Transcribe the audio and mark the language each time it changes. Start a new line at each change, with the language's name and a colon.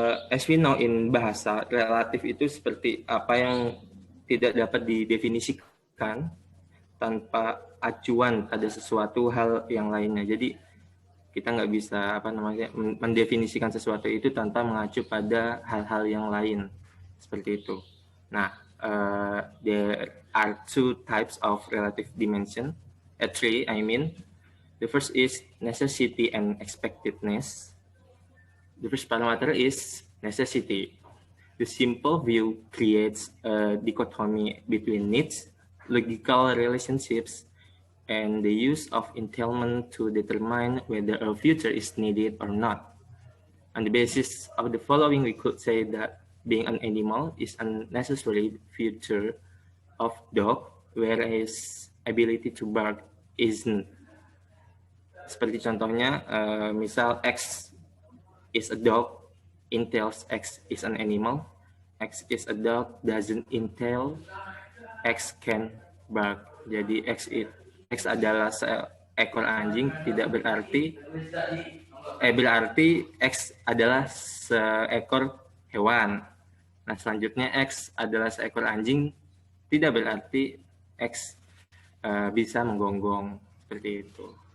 English: As we know in bahasa,
Indonesian: relatif itu seperti apa yang tidak dapat didefinisikan tanpa acuan pada sesuatu hal yang lainnya. Jadi Kita nggak bisa mendefinisikan sesuatu itu tanpa mengacu pada hal-hal yang lain seperti itu.
English: Nah, there are two types of relative dimension. Three, I mean. The first is necessity and expectedness. The first parameter is necessity. The simple view creates a dichotomy between needs, logical relationships, and the use of entailment to determine whether a future is needed or not. On the basis of the following, we could say that being an animal is a necessary feature of dog, whereas ability to bark isn't.
Indonesian: Seperti contohnya, misal
English: X is a dog, entails X is an animal. X is a dog, doesn't entail X can bark.
Indonesian: Jadi X adalah seekor anjing, tidak berarti berarti X adalah seekor hewan. Nah, selanjutnya X adalah seekor anjing, tidak berarti X bisa menggonggong, seperti itu.